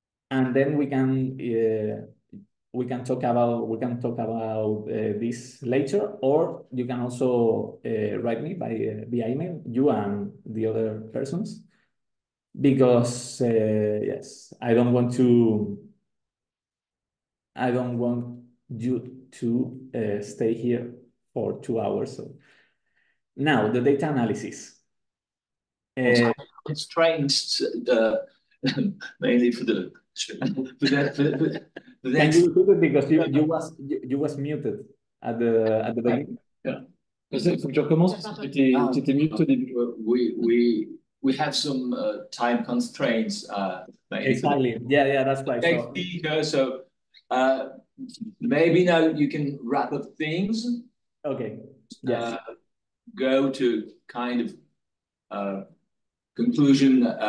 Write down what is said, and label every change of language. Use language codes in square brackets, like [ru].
[en] And then we can talk about this later, or you can also write me via email, you and the other persons, because yes, I don't want you to stay here for 2 hours. So now the data analysis. Constraints mainly for the Can you repeat it because you was muted at the beginning? Yeah. [fr] Il faut que tu recommences parce que tu étais mute au début. [en] We have some time constraints. Exactly. Yeah, that's right. So maybe now you can wrap up things. Okay. Yes. Go to kind of conclusion.